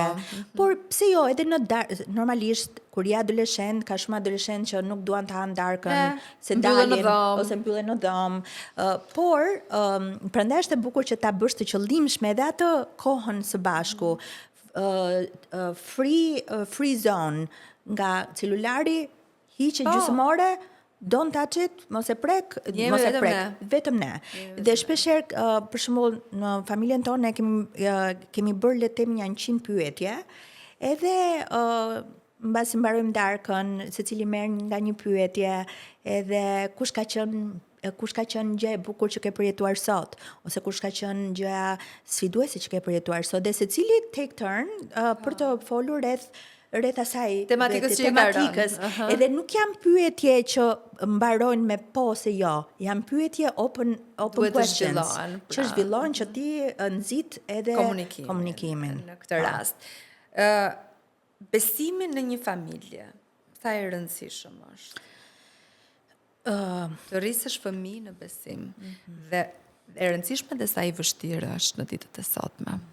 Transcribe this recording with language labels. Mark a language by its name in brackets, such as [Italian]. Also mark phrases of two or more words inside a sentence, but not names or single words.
[Albanian] Por pse jo, edhe në normalisht kur je adoleshent, ka shumë adoleshent që nuk duan të hanë darkën, se dalin ose mbyllen në dhomë. Por prandaj është e bukur që ta bësh të qëllimshme edhe atë kohën së bashku. [English] Free zone [Albanian] nga celulari, hiqe gjysmore, [English] don't touch it, [Albanian] mos e prek, vetëm ne. Dhe shpeshherë, për shembull, në familjen tonë kemi bërë le të themi 100 pyetje, edhe mbasi mbarojmë darkën, secili merr nga një pyetje, edhe kush ka qenë kush ka qenë gjë e bukur që ke përjetuar sot, ose kush ka qenë gjëja sfiduese që ke përjetuar sot, dhe secili [English] take turn [Albanian] për të folur rreth asaj Tematikës që i ka rënë. Edhe nuk janë pyetje që mbarojnë me po ose jo, janë pyetje [English] open questions [Albanian] që zhvillohen që ti nxit edhe komunikimin. Në këtë rast. Besimi në një familje, sa e rëndësishëm është? Të rrisësh fëmijë në besim dhe e rëndësishme dhe sa i vështirë është në ditët e sotme.